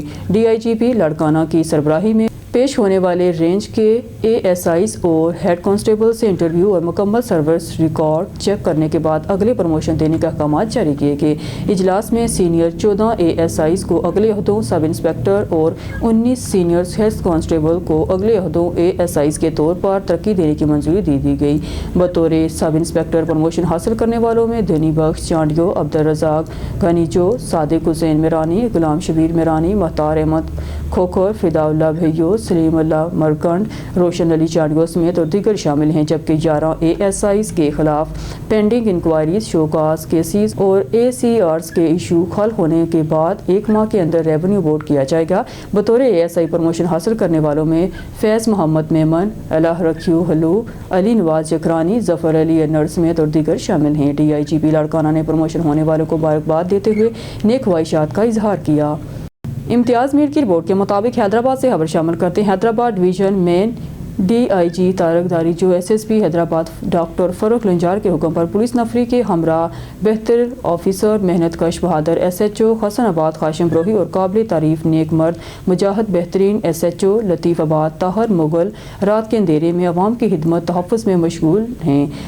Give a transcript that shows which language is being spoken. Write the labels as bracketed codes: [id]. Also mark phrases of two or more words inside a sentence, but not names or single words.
[ur] DIGP لاڑکانہ کی سربراہی میں پیش ہونے والے رینج کے ASIs اور [en] head constable [ur] سے انٹرویو اور مکمل [en] service record check [ur] کرنے کے بعد اگلے پروموشن دینے کے احکام جاری کیے گئے. اجلاس میں سینئر 14 ASIs کو اگلے عہدوں [en] sub inspector [ur] اور 19 سینئر [en] head constable [ur] کو اگلے عہدوں ASIs کے طور پر ترقی دینے کی منظوری دی گئی. بطور [en] sub inspector promotion [ur] حاصل کرنے والوں میں دھنی بخش چانڈیو، عبدالرزاق گنیجو، صادق حسین میرانی، غلام شبیر میرانی، مہتار احمد کھوکھر، فداءاللہ بھیو، سلیم اللہ مرکنڈ، روشن علی چانڈیو سمیت اور دیگر شامل ہیں. جبکہ 11 ASIs کے خلاف [en] pending inquiries, show cause cases [ur] اور ACRs کے ایشو حل ہونے کے بعد 1 ماہ کے اندر [en] revenue board [ur] کیا جائے گا. بطور ASI پروموشن حاصل کرنے والوں میں فیض محمد میمن، اللہ رکھیو ہلو، علی نواز جکرانی، ظفر علی انر سمیت اور دیگر شامل ہیں. DIGP لاڑکانہ نے پروموشن ہونے والوں کو مبارکباد دیتے ہوئے نیک خواہشات کا اظہار کیا. امتیاز میر کی رپورٹ کے مطابق حیدرآباد سے خبر شامل کرتے ہیں. حیدرآباد ڈویژن میں DIG تارکداری جو SSP حیدرآباد ڈاکٹر فرخ لنجار کے حکم پر پولیس نفری کے ہمراہ بہتر آفیسر محنت کش بہادر SHO حسن آباد خاشم بروہی اور قابل تعریف نیک مرد مجاہد بہترین SHO لطیف آباد طاہر مغل رات کے اندھیرے میں عوام کی خدمت تحفظ میں مشغول ہیں.